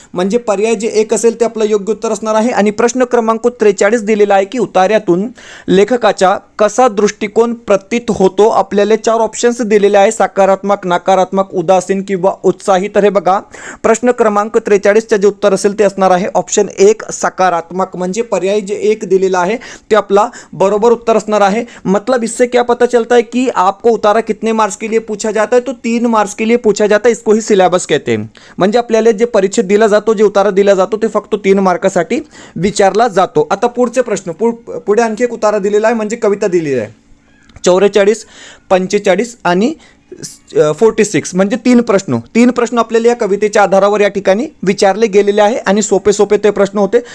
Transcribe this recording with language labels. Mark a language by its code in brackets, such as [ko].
[mr] म्हणजे पर्याय जे 1 असेल ते आपलं योग्य उत्तर असणार आहे. आणि प्रश्न क्रमांक 43 दिलेला आहे की उतार्यातून लेखकाचा कसा दृष्टिकोन प्रतीत होतो? आपल्याला 4 ऑप्शन्स दिलेले आहे, सकारात्मक, नकारात्मक, उदासीन किंवा उत्साही. तर हे बघा, प्रश्न क्रमांक 43 जे उत्तर असेल ते असणार आहे ऑप्शन 1, सकारात्मक. म्हणजे पर्याय जे 1 दिलेला आहे ते आपला बरोबर उत्तर असणार आहे. [hi] मतलब इससे क्या पता चलता है कि आपको उतारा कितने मार्क्स के लिए पूछा जाता है? तो 3 मार्क्स के लिए पूछा जाता है. इसको ही सिलेबस कहते हैं. [mr] म्हणजे आपल्याला जे परीक्षेत दिला जातो, जे उतारा दिला जातो ते फक्त 3 मार्कासाठी विचारला जातो. आता पुढचे प्रश्न, पुढे आणखी एक उतारा दिलेला आहे म्हणजे कविता दिलेली आहे. 44, 45 आणि 46 म्हणजे 3 प्रश्न आपल्याला या कवितेच्या आधारावर या ठिकाणी विचारले गेलेले आहे आणि सोपे ते प्रश्न होते.